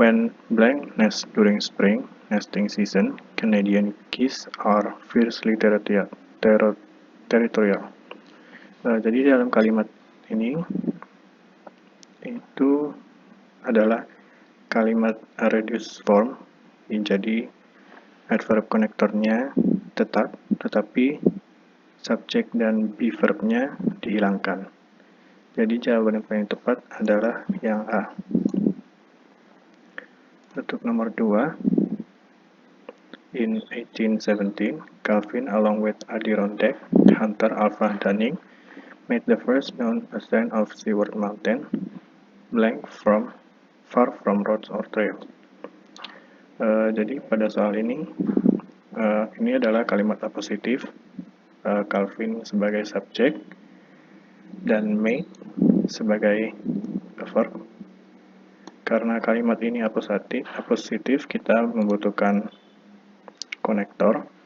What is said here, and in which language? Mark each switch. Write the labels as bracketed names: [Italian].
[English] When blank nest during spring nesting season, Canadian geese are fiercely territorial. [Indonesian] Jadi dalam kalimat ini itu adalah kalimat reduced form, jadi adverb konektornya tetap, tetapi subjek dan be verbnya dihilangkan. Jadi jawaban yang paling tepat adalah yang A. Untuk nomor 2, [English] in 1817, Calvin along with Adirondack hunter Alpha Dunning made the first known ascent of Seward Mountain, far from roads or trails. [Indonesian] Jadi pada soal ini adalah kalimat apositif, Calvin sebagai subjek dan made sebagai verb. Karena kalimat ini apositif, kita membutuhkan konektor.